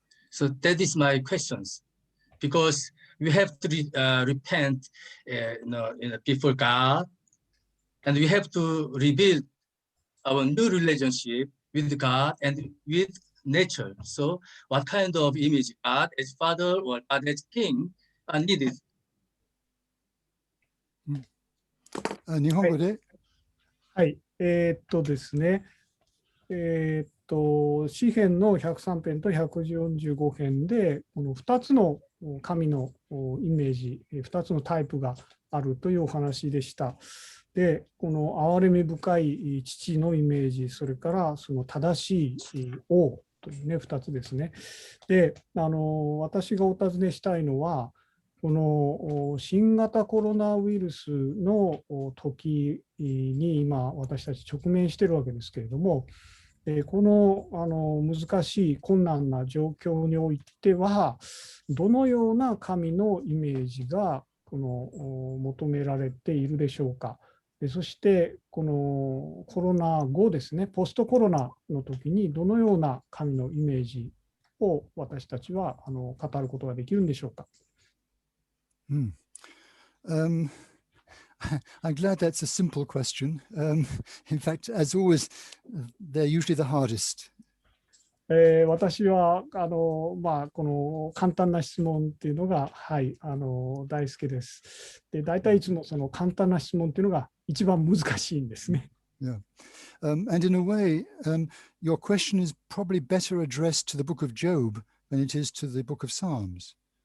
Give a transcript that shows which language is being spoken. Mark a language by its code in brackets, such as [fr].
[en] So that is my questions. Because we have to repent before God, and we have to rebuild our new relationship with God and with nature. So what kind of image, God as Father or God as King, are needed? [ja] 日本語で、はい、ですね、詩編の103編と145編で、この2つの神のイメージ、2つのタイプがあるというお話でした。で、この憐れみ深い父のイメージ、それからその正しい王というね、2つですね。で、私がお尋ねしたいのは、この新型コロナウイルスの時に今私たち直面しているわけですけれども、この難しい困難な状況においてはどのような神のイメージがこの求められているでしょうか。そしてこのコロナ後ですね、ポストコロナの時にどのような神のイメージを私たちは語ることができるんでしょうか。 [en] I'm glad that's a simple question. In fact, as always, they're usually the hardest. [ja] 私はこの簡単な質問っていうのが、はい、大好きです。で、大体いつもその簡単な質問っていうのが一番難しいんですね。 [en] Yeah. And in a way, your question is probably better addressed to the book of Job than it is to the book of Psalms.